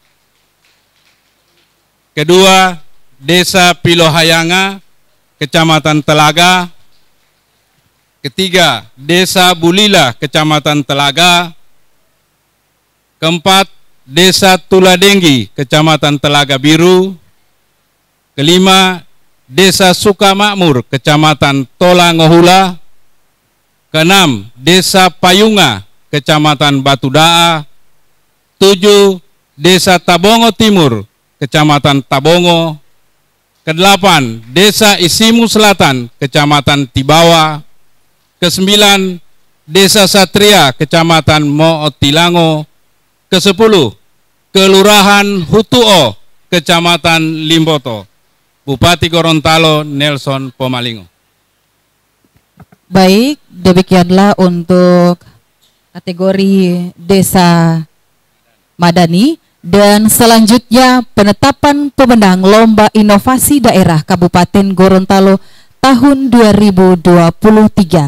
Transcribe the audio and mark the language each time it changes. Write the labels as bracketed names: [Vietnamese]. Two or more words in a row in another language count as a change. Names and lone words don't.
[Indonesian] Kedua, Desa Pilohayanga, Kecamatan Telaga. Ketiga, Desa Bulila, Kecamatan Telaga. Keempat, Desa Tuladenggi, Kecamatan Telaga Biru. Kelima, Desa Sukamakmur, Kecamatan Tolangohula. Keenam, Desa Payunga, Kecamatan Batudaa. 7, Desa Tabongo Timur, Kecamatan Tabongo. Kedelapan, Desa Isimu Selatan, Kecamatan Tibawa. Ke-9, Desa Satria, Kecamatan Mootilango. Ke-10, Kelurahan Hutuo, Kecamatan Limboto. Bupati Gorontalo Nelson Pomalingo. Baik, demikianlah untuk kategori Desa Madani. Dan selanjutnya penetapan pemenang Lomba Inovasi Daerah Kabupaten Gorontalo tahun 2023.